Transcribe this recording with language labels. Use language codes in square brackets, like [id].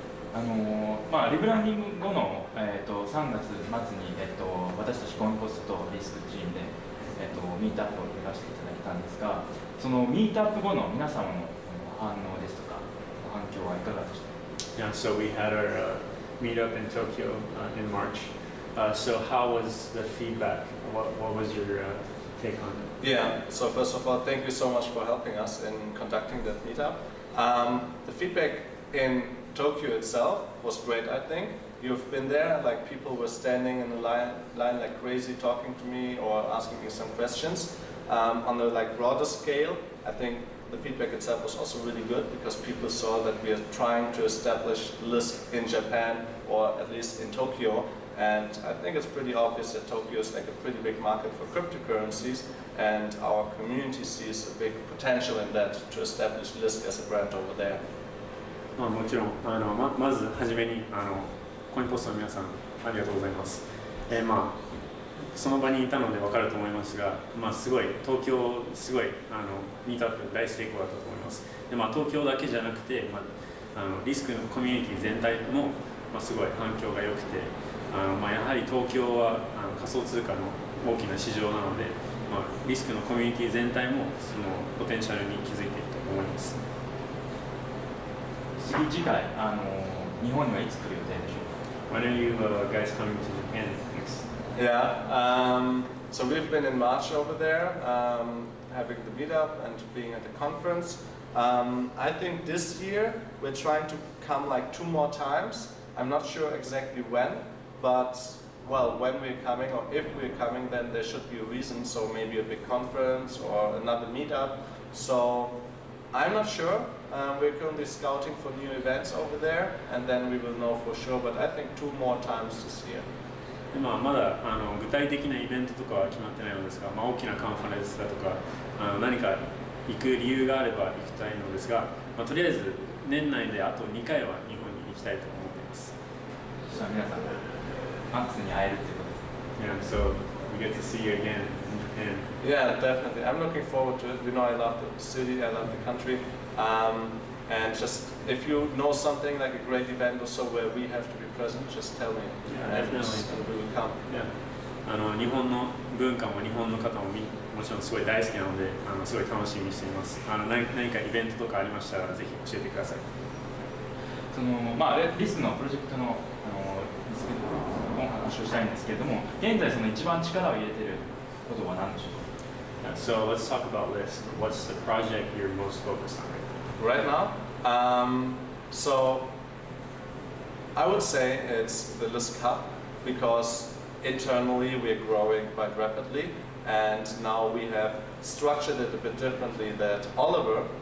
[ja] リブランディング後の、3月末に、私たちコインポストとリスクチームで、ミートアップを開かせていただいたんですが、そのミートアップ後の皆様の反応ですとか反響はいかがでしたか？ [en] Yeah, so we had our meetup in Tokyo in March. So how was the feedback? What was your take on it? Yeah, so first of all, thank you so much for helping us in conducting that meetup. The feedback in Tokyo itself was great, I think. You've been there, like people were standing in the line like crazy, talking to me or asking me some questions. On the broader scale, I think the feedback itself was also really good because people saw that we are trying to establish Lisk in Japan or at least in Tokyo. And I think it's pretty obvious that Tokyo is like a pretty big market for cryptocurrencies, and our community sees a big potential in that to establish Lisk as a brand over there. [ja] もちろんまずはじめにコインポストの皆さんありがとうございます。その場にいたので分かると思いますが、すごい東京すごいミートアップ大成功だったと思います。で、東京だけじゃなくて、リスクのコミュニティ全体も、すごい反響が良くて、やはり東京は仮想通貨の大きな市場なので、リスクのコミュニティ全体もそのポテンシャルに気づいていると思います。次回日本にはいつ来る予定でしょうか？ [en] When are you guys coming to Japan next? Yeah, so we've been in March over there, having the meetup and being at the conference. I think this year we're trying to come like 2 more times. I'm not sure exactly when, but well, when we're coming or if we're coming, then there should be a reason. So maybe a big conference or another meetup. So I'm not sure. We're currently scouting for new events over there, and then we will know for sure. But I think 2 more times this year. [ja] まだ具体的なイベントとかは決まってないのですが、大きなカンファレンスだとか何か行く理由があれば行きたいのですが、とりあえず年内であと2回は日本に行きたいと思っています。そしたら皆さんマックスに会えるということです。 [en] Yeah, so we get to see you again in Japan. Yeah, definitely. I'm looking forward to it. I love the city, I love the country. And just if you know something like a great event or so where we have to be present, just tell me. Yeah, definitely. And we will come. Yeah. [ja] 日本の文化も日本の方ももちろんすごい大好きなので、すごい楽しみにしています。何かイベントとかありましたらぜひ教えてください。リスクのプロジェクトのリスクのお話をしたいんですけれども、現在その一番力を入れていることは何でしょうか？ [en] So let's talk about Lisk. What's the project you're most focused on right now? Right now? So I would say it's the Lisk Hub because internally we're growing quite rapidly, and now we have structured it a bit differently that Oliver